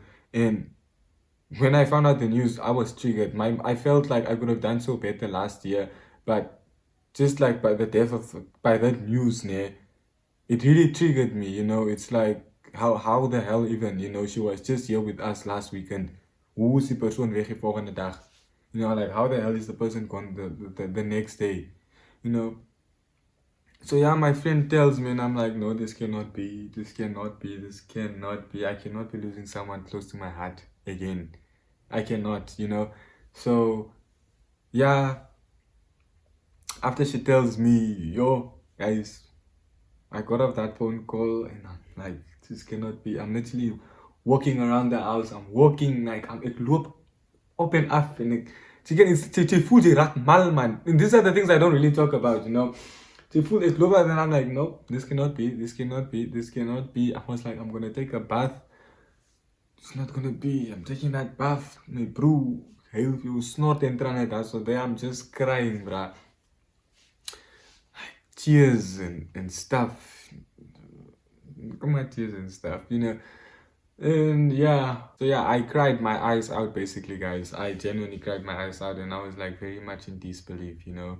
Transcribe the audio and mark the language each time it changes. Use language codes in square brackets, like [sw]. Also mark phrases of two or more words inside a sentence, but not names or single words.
[en] And when I found out the news, I was triggered. I felt like I could have done so better last year, but just like by that news, it really triggered me. It's like how the hell even, she was just here with us last weekend. [af] Hoe is die persoon weg die volgende dag? [en] Like how the hell is the person gone the next day? You know. So yeah, my friend tells me, and I'm like, no, this cannot be, this cannot be, this cannot be. I cannot be losing someone close to my heart again. I cannot. So yeah, after she tells me, yo, guys, I got off that phone call and I'm like, this cannot be. I'm literally walking around the house. I'm walking like [af] ik loop op en af en jy voel jy raak mal man. [en] And these are the things I don't really talk about. [af] Jy voel ek loop [en] and I'm like, no, this cannot be, this cannot be, this cannot be. I was like, I'm gonna take a bath. It's not gonna be. I'm taking that bath. My bro, [af] heel you snort en trane daar. [en] So there I'm just crying, bruh. Tears and stuff. Come on, tears and stuff. And yeah, so yeah, I cried my eyes out basically, guys. I genuinely cried my eyes out, and I was like very much in disbelief.